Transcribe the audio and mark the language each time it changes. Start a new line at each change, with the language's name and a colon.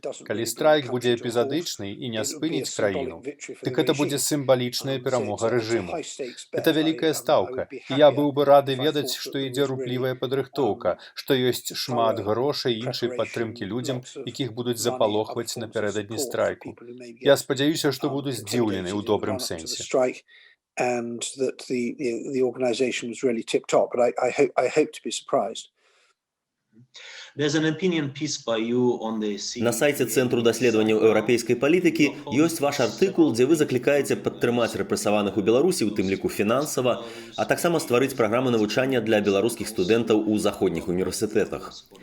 Belarusian: Калі страйк будзе эпізадычны і не спыніць краіну, дык гэта будзе сімвалічная перамога рэжыму. Это вялікая стаўка, і я быў бы рады ведаць, што ідзе руплівая падрыхтоўка, што ёсць шмат грошай і іншай падтрымкі людзям, якіх будуць запалохваць напярэдадні страйку. Я спадзяюся, што буду здзіўлены ў добрым сэнсе.
English: And that the organisation was really tip top, but I hope to be surprised.
Belarusian: На сайце Цэнтру даследаванняў еўрапейскай палітыкі ёсць ваш артыкул, дзе вы заклікаеце падтрымаць рэпрэсаваных у Беларусі, у тым ліку фінансава, а таксама стварыць праграмы навучання для беларускіх студэнтаў у заходніх універсітэтах.